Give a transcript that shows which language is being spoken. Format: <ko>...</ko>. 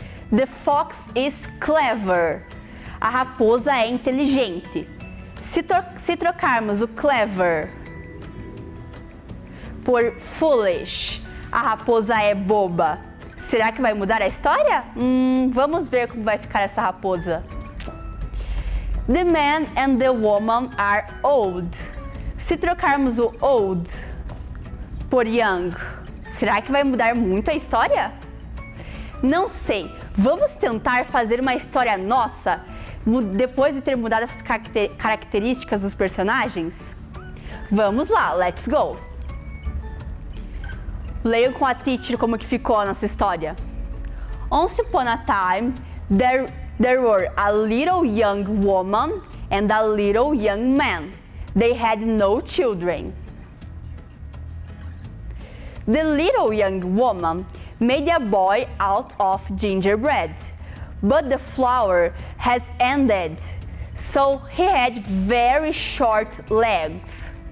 <en>The fox is clever.</en> <pt>A raposa é inteligente. Se trocarmos o clever por foolish, a raposa é boba. Será que vai mudar a história? Vamos ver como vai ficar essa raposa.</pt> <en>The man and the woman are old.</en> <pt>Se trocarmos o old por young, será que vai mudar muito a história? Não sei. Vamos tentar fazer uma história nossa, depois de ter mudado essas características dos personagens? Vamos lá,</pt> <en>let's go!</en> <pt>Leiam com a teacher como que ficou a nossa história.</pt> <en>Once upon a time, there were a little young woman and a little young man. They had no children. The little young woman made a boy out of gingerbread, but the flour has ended, so he had very short legs.</en>